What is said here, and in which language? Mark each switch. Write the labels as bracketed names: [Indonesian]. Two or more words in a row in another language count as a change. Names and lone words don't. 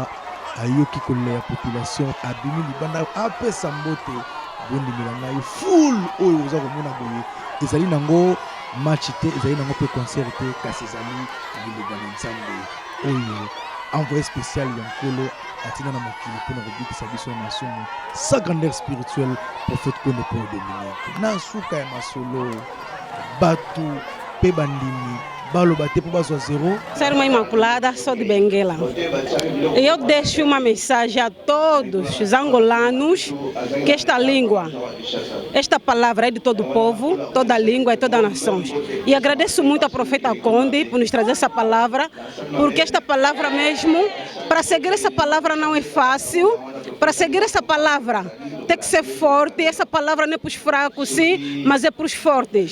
[Lingala] ayoki koleya population abimi libanda apesa mbote bondimela ngai full oyo oza komona boye ezali nango match te ezali nango pe concert te kasi ezali Lubana Nzambe oyo [French] envoyé spécial [Lingala] ya nkolo atina na mokili mpona kobikisa biso na masumu [French] sa grandeur spirituelle [Lingala] prophète Konde Paul Dominique na suka ya masolo bato pe bandimi baloba te po bazwa zero. [Portuguese] Ser uma imaculada, sou de Benguela. Eu deixo uma mensagem a todos os angolanos que esta língua, esta palavra é de todo o povo, toda a língua e toda a nação. E agradeço muito ao profeta Konde por nos trazer essa palavra, porque esta palavra mesmo, para seguir essa palavra não é fácil, para seguir essa palavra tem que ser forte, essa palavra não é para os fracos sim, mas é para os fortes.